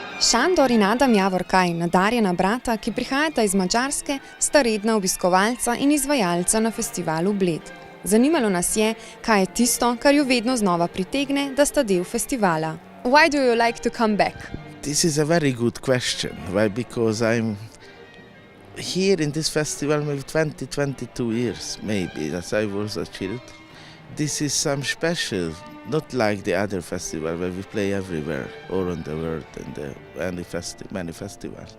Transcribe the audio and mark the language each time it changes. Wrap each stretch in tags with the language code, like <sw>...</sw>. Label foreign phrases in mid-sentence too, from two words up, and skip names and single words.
<sl>Šandor in Adam Javorkaj, nadarjena brata, ki prihajata iz Madžarske, sta redna obiskovalca in izvajalca na festivalu Bled. Zanimalo nas je, kaj je tisto, kar ju vedno znova pritegne, da sta del festivala.</sl> <en>Why do you like to come back? This is a very good question. Why? Because I'm here in this festival maybe 22 years, maybe, as I was a child. This is some special, not like the other festival where we play everywhere, all around the world, and many festivals.</en>